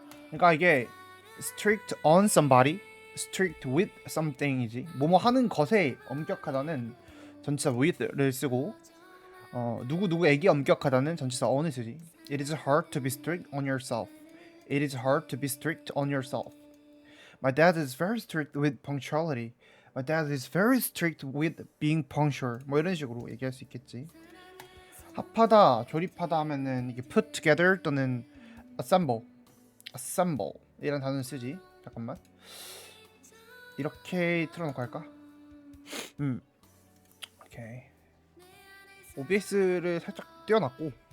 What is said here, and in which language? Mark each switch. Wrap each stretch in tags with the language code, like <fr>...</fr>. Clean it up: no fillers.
<ko>그러니까 이게</ko> <en>strict on somebody, strict with something이지.</en> <ko>뭐뭐 하는 것에 엄격하다는 전치사 with를 쓰고 누구에게 엄격하다는 전치사 on을 쓰지.</ko> <en>It is hard to be strict on yourself. It is hard to be strict on yourself. My dad is very strict with punctuality. My dad is very strict with being punctual.</en> <ko>뭐 이런 식으로 얘기할 수 있겠지. 합하다, 조립하다 하면은 이게 put together 또는 assemble 이런 단어를 쓰지. 잠깐만. 이렇게 틀어놓고 할까? 오케이. OBS를 살짝 띄워놨고.</ko>